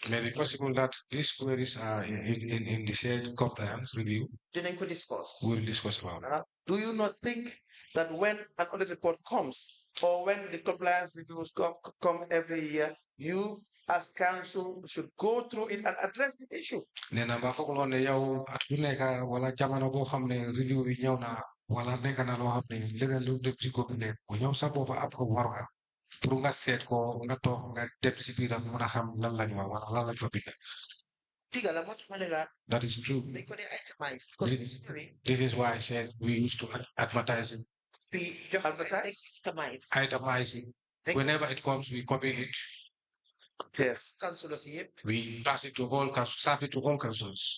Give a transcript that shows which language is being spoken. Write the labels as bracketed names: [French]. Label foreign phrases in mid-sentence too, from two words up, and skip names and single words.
[English] Maybe possible that these queries are in the said compliance review. Then we could discuss. We'll discuss about it. Do you not think that when an audit report comes or when the compliance reviews come every year, you as council should go through it and address the issue? [Wolof] Nena ba foog ne yow at bu nekk wala jamono boo xam ne review bi ñëw na wala nekk na loo xam ne leneen lu dem ci gouverneur bu ñëw sax boobu ab ko war nga pour nga seet ko nga toog nga dem si biiram mën a xam lan lañ wax wala lan lañ fa bind. [English] That is true. This is why I said we used to advertise it. Itemizing. Whenever it comes, we copy it. Yes. We pass it to all councils, serve it to all councils.